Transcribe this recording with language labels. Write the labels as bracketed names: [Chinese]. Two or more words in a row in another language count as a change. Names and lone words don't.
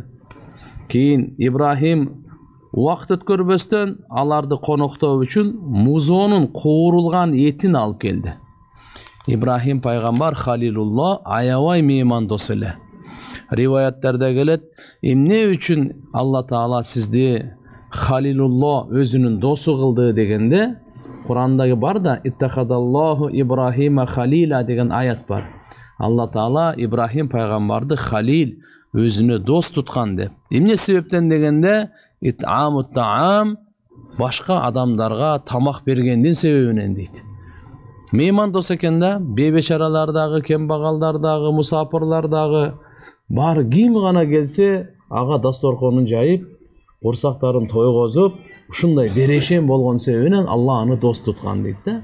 [Kyrgyz] Кийин Ибрахим убакыт өткөрбөстөн аларды коноктоо үчүн музоонун куурулган этин алып келди. Ибрахим пайгамбар Халилулла аябай меймандос эле. Риваяттарда келет, эмне үчүн Алла Таала сизди Халилулло өзүнүн досу кылды дегенде, Курандагы бар да [Arabic] اتخذ الله إبراهيم خليلا [Kyrgyz] деген аят бар. Алла Таала Ибрахим пайгамбарды халил, өзүнө дос туткан деп. Эмне себептен дегенде, [Arabic] إطعام الطعام, [Kyrgyz] башка адамдарга тамак бергендин себебинен дейт. Мейман дос экен да, бейбечаралардагы, кембагалдардагы, мусапырлардагы бар ким гана келсе, ага дасторконун жайып, курсактарын тойгозуп, ушундай берешен болгон себебинен Алла аны дос туткан дейт да.